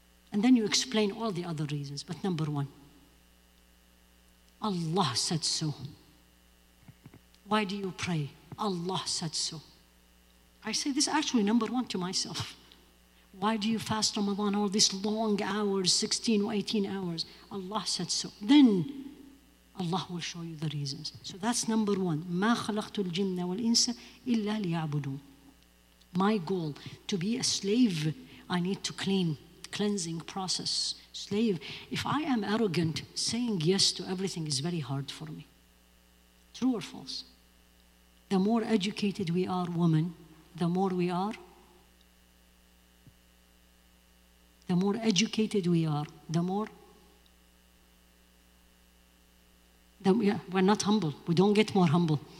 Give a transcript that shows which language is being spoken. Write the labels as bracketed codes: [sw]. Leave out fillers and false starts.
[en] And then you explain all the other reasons. But number one, Allah said so. Why do you pray? Allah said so. I say this actually number one to myself. Why do you fast Ramadan all these long hours, 16 or 18 hours? Allah said so. Then Allah will show you the reasons. So that's number one. [ar] ما خلقت الجن والإنس إلا ليعبدون. [en] My goal, to be a slave, I need to cleansing process. Slave, if I am arrogant, saying yes to everything is very hard for me. True or false? The more educated we are, women, the more educated we are, we're not humble. We don't get more humble.